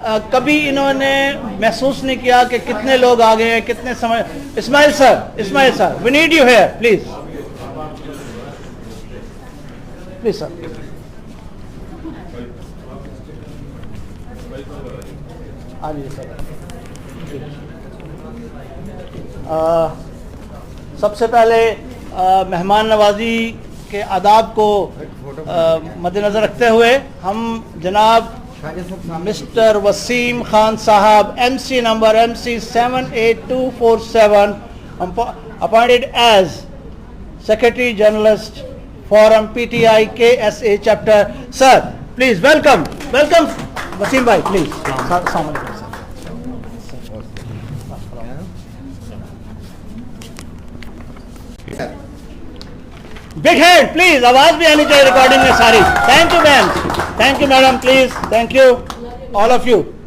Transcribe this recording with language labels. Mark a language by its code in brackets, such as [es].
[ur] کبھی انہوں نے محسوس نہیں کیا کہ کتنے لوگ آ گئے ہیں کتنے سمے. [en] Ismail sir we need you here please sir. [ur] سب سے پہلے مہمان نوازی کے آداب کو مد نظر رکھتے ہوئے ہم جناب مسٹر وسیم خان صاحب MC number MC 78247 [en] appointed as Secretary Journalist Forum PTI KSA Chapter. Sir, please welcome Wasim bhai, please. Assalamu alaikum sir. Big hand please, [ur] آواز بھی آنی چاہیے ریکارڈنگ میں ساری. [en] Thank you ma'am, thank you madam please, thank you all of you.